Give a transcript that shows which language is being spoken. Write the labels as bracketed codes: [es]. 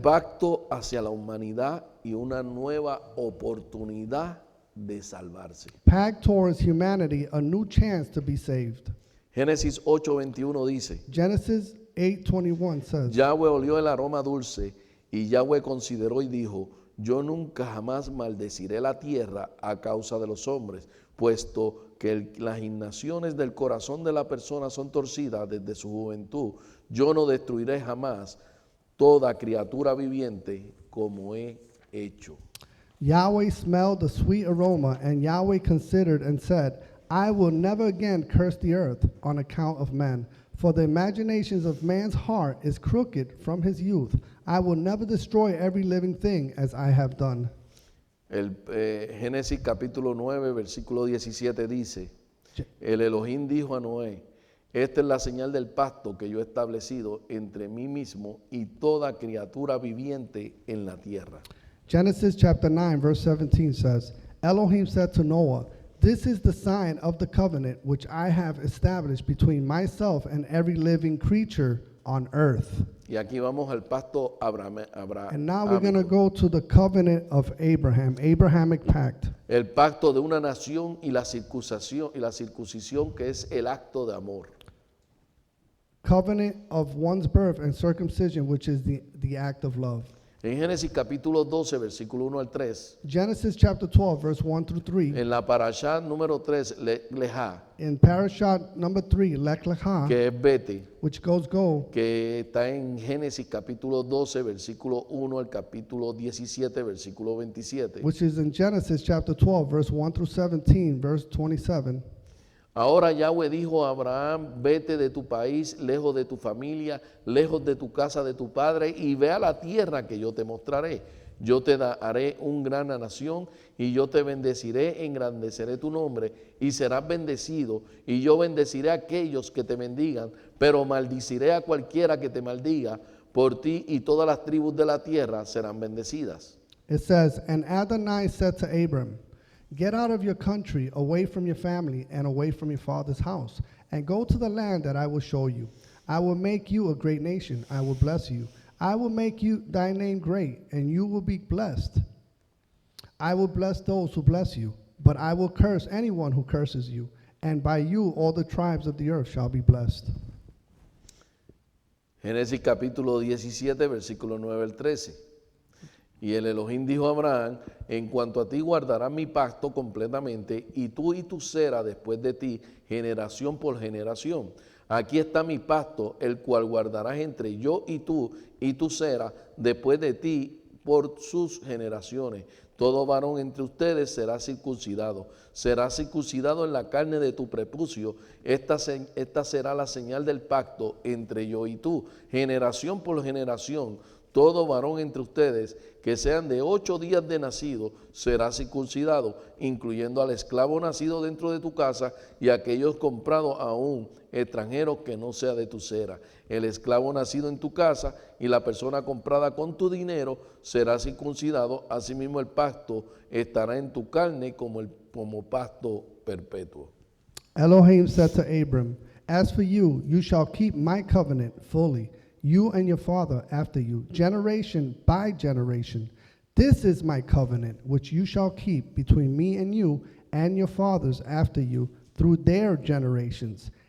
[es] pacto hacia la humanidad y una nueva oportunidad de salvarse. [en] Pact towards humanity, a new chance to be saved. [es] Génesis 8:21 dice, [en] Genesis 8:21 says, [es] Yahweh olió el aroma dulce y Yahweh consideró y dijo, yo nunca jamás maldeciré la tierra a causa de los hombres, puesto que las inclinaciones del corazón de la persona son torcidas desde su juventud. Yo no destruiré jamás toda criatura viviente como he hecho. [en] Yahweh smelled the sweet aroma, and Yahweh considered and said, I will never again curse the earth on account of man, for the imaginations of man's heart is crooked from his youth. I will never destroy every living thing as I have done. [es] Génesis capítulo 9, versículo 17 dice, el Elohim dijo a Noé, esta es la señal del pacto que yo he establecido entre mí mismo y toda criatura viviente en la tierra. [en] Genesis chapter 9, verse 17 says, Elohim said to Noah, this is the sign of the covenant which I have established between myself and every living creature on earth. [es] Y aquí vamos al pacto [en] And now we're going to [es] abrahámico, [en] go to the covenant of Abraham, Abrahamic pact. [es] el pacto de una nación y la circuncisión que es el acto de amor. [en] Covenant of one's birth and circumcision, which is the act of love. [es] En Génesis capítulo 12, versículo 1 al 3, [en] Genesis chapter 12, verse 1 through 3. [es] en la parashá número 3, Lejá, [en] In parashat number 3, Lech Lecha, [es] que es Vete, [en] which goes go, [es] que está en Génesis capítulo 12, versículo 1 al capítulo 17, versículo 27. [en] which is in Genesis chapter 12, verse 1 through 17, verse 27. [es] Ahora Yahweh dijo a Abraham, vete de tu país, lejos de tu familia, lejos de tu casa, de tu padre, y ve a la tierra que yo te mostraré. Yo te haré una gran nación, y yo te bendeciré, engrandeceré tu nombre, y serás bendecido, y yo bendeciré a aquellos que te bendigan, pero maldiciré a cualquiera que te maldiga, por ti y todas las tribus de la tierra serán bendecidas. [en] It says, and Adonai said to Abram, get out of your country, away from your family, and away from your father's house, and go to the land that I will show you. I will make you a great nation. I will bless you. I will make you thy name great, and you will be blessed. I will bless those who bless you, but I will curse anyone who curses you, and by you all the tribes of the earth shall be blessed. [es] Génesis capítulo 17, versículo 9 al 13. Y el Elohim dijo a Abraham, en cuanto a ti guardarás mi pacto completamente, y tú y tu cera después de ti, generación por generación. Aquí está mi pacto, el cual guardarás entre yo y tu cera después de ti por sus generaciones. Todo varón entre ustedes será circuncidado en la carne de tu prepucio. Esta será la señal del pacto entre yo y tú, generación por generación. Todo varón entre ustedes que sean de 8 días de nacido será circuncidado, incluyendo al esclavo nacido dentro de tu casa y aquellos comprados a un extranjero que no sea de tu cera. El esclavo nacido en tu casa y la persona comprada con tu dinero será circuncidado. Asimismo el pacto estará en tu carne como pacto perpetuo. [en] Elohim said to Abram, as for you, you shall keep my covenant fully, you and your father after you, generation by generation. This is my covenant, which you shall keep between me and you and your fathers after you through their generations.